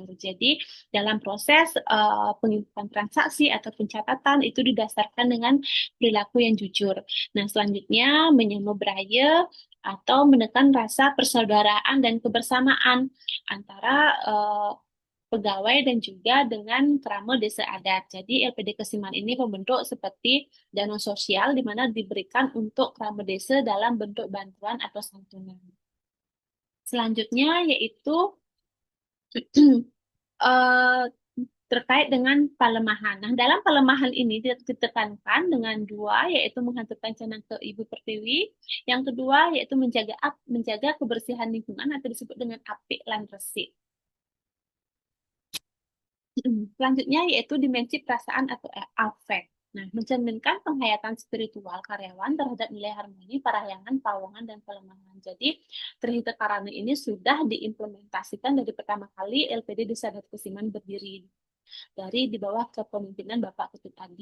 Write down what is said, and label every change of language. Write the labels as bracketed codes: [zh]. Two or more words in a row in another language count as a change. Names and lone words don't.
[id] Jadi, dalam proses penginputan transaksi atau pencatatan itu didasarkan dengan perilaku yang jujur. Nah, selanjutnya menyamubraya atau menekan rasa persaudaraan dan kebersamaan antara pegawai dan juga dengan krama desa adat. Jadi LPD Kesiman ini membentuk seperti dana sosial di mana diberikan untuk krama desa dalam bentuk bantuan atau santunan. Selanjutnya yaitu eh, terkait dengan pelemahan. Nah, dalam pelemahan ini ditekankan dengan dua, yaitu menghancurkan canang ke Ibu Pertiwi. Yang kedua yaitu menjaga kebersihan lingkungan atau disebut dengan [ban] apik lan resik. [id] Selanjutnya yaitu dimensi perasaan atau affect. Nah, mencerminkan penghayatan spiritual karyawan terhadap nilai harmoni, parahyangan, pawongan, dan pelemahan. Jadi, Trihita Karana ini sudah diimplementasikan dari pertama kali LPD Desa Adat Kesiman berdiri dari di bawah kepemimpinan Bapak Ketut Adi.